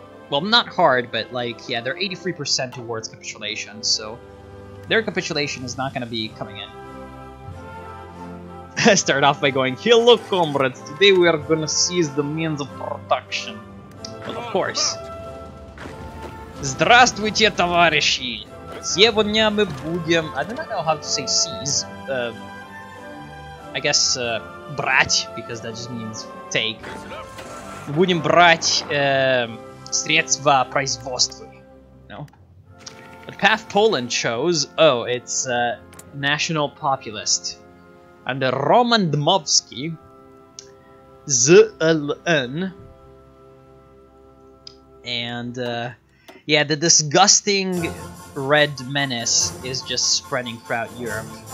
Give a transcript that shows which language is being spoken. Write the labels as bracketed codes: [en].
[en] Well, not hard, but like, yeah, they're 83% towards capitulation, so their capitulation is not going to be coming in. Start off by going, hello comrades, today we are going to seize the means of production. Well, of course. [ru] Здравствуйте, товарищи! Сегодня мы будем... [en] I do not know how to say seize. I guess брать, because that just means take. Listen up. [ru] Будем брать средства производства. [en] No. The path Poland chose, oh, it's national populist. Under Roman Dmowski, ZLN, and yeah, the disgusting red menace is just spreading throughout Europe.